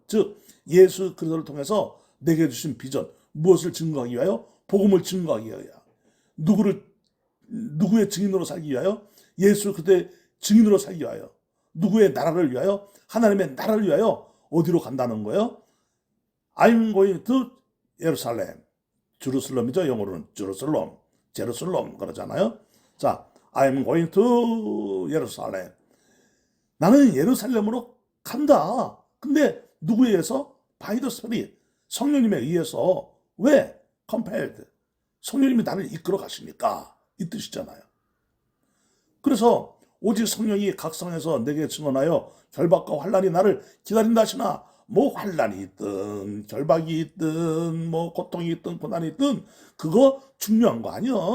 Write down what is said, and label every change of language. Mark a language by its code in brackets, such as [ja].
[ko] 즉 예수 그리스도를 통해서 내게 주신 비전. 무엇을 증거하기 위하여? 복음을 증거하기 위하여. 누구의 증인으로 살기 위하여? 예수 그리스도의 증인으로 살기 위하여. 누구의 나라를 위하여? 하나님의 나라를 위하여 어디로 간다는 거예요? [en] I'm going to 예루살렘. [ko] jerusalem이죠. 영어로는 제루살렘 그러잖아요. [en] 자, I'm going to 예루살렘. [ko] 나는 예루살렘으로 간다. 근데 누구에 의해서? [en] By the Spirit. [ko] 성령님에 의해서. 왜? Compelled. 성령님이 나를 이끌어 가시니까. 이 뜻이잖아요. 그래서 오직 성령이 각성해서 내게 증언하여 결박과 환난이 나를 기다린다 하시나 뭐 환난이 있든 결박이 있든 뭐 고통이 있든 고난이 있든 그거 중요한 거 아니야.